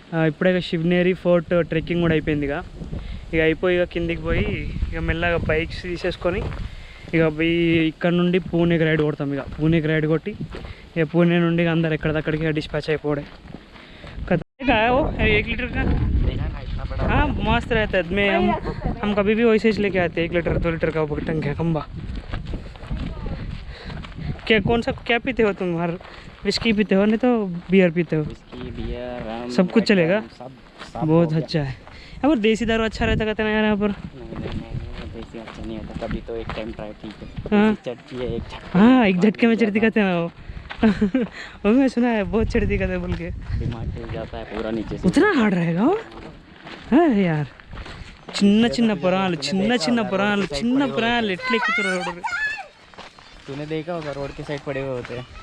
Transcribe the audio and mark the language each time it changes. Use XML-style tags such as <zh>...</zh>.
<te>ఇప్పుడే Shivneri fort trekking కూడా అయిపోయింది. ఇక అయిపోయి ఇక కిందికి పోయి ఇక మెల్లగా బైక్స్ తీసేసుకొని ఇక ఇక్కడ నుండి పూణేకి రైడ్ కొడతాం. ఇక పూణేకి రైడ్ కొట్టి ఇక పూణే నుండి ఇక అందరు ఎక్కడికక్కడికి डिस्पैच అయిపోవడే కదా.</te> <hi>वो 1 लीटर का देखा ना इतना बड़ा हाँ मस्त रहता है. में हम कभी भी वैसे ही लेके आते हैं 1 लीटर 2 लीटर का वो टंकी है खम्बा. क्या कौन सा क्या पीते हो तुम? हर विस्की पीते हो, नहीं तो बियर पीते हो? विस्की बियर रम सब कुछ रेड चलेगा? रम, सब सब बहुत हो गया। अच्छा है यहाँ पर. देसी दारू अच्छा रहता कहते हैं यार यहाँ पर. नहीं, देसी अच्छा नहीं होता. कभी तो एक टाइम ट्राई ठीक है. हाँ. देसी चटकी है एक झटके हाँ में एक झटके में चढ़ती कहते हैं वो. वो मैं सुना है बहुत चढ़ती कहते हैं बोल के. दिमाग हिल जाता है पूरा नीचे से. उतना हार्ड रहेगा वो. अरे यार</hi> <te>చిన్న చిన్న పురాణాలు చిన్న పురాణాలు ఎట్లా ఎక్కుతున్నారు రోడ్డు.</te> <hi>तूने देखा होगा रोड के साइड पड़े हुए होते हैं.</hi>